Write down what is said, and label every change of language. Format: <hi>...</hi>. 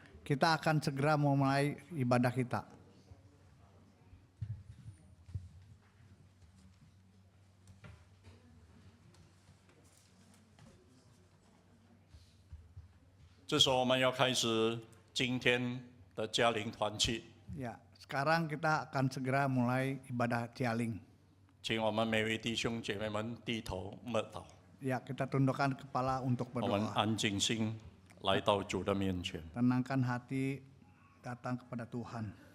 <id>Kita akan segera memulai ibadah kita.</id> <zh>这时候我们要开始今天的嘉陵团契，</zh> <id>Ya, sekarang kita akan segera mulai ibadah Jialing.</id> <zh>请我们每位弟兄姐妹们低头默祷，</zh> <id>Ya, kita tundukkan kepala untuk</id> <zh>我们</zh> <id>berdoa.</id> <zh>安静心来到主的面前。</zh> <id>Tenangkan hati, datang kepada Tuhan.</id>